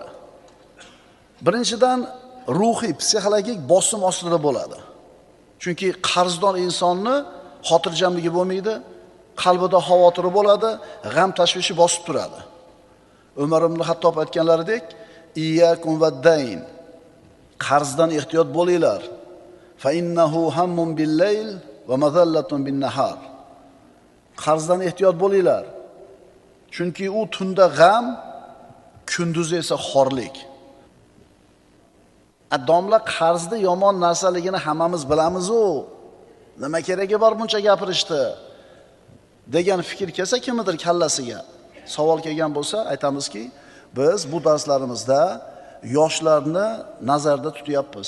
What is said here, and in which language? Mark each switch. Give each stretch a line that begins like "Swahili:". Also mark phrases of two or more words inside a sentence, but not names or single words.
Uzbek: Birinchidan ruhiy, psixologik bosim ostida bo'ladi. Chunki qarzdor insonni xotirjamligi bo'lmaydi, qalbida xavotiri bo'ladi, g'am tashvishi bosib turadi. Umar ibn Hattob aytganlaridek,
Arabic: إياكم والدين.
Uzbek: Qarzdan ehtiyot bo'linglar.
Arabic: فإنه هم بالليل ومذلة بالنهار.
Uzbek: Qarzdan ehtiyot bo'linglar. Chunki u tunda g'am, kunduzi esa xorlik. Domla qarzni yomon narsaligini hammamiz bilamiz-ku. Nima keragi bor buncha gapirishdi? Degan fikr kelsa kimdir kallasiga, savol kelgan bo'lsa, aytamizki, biz bu darslarimizda yoshlarni nazarda tutyapmiz.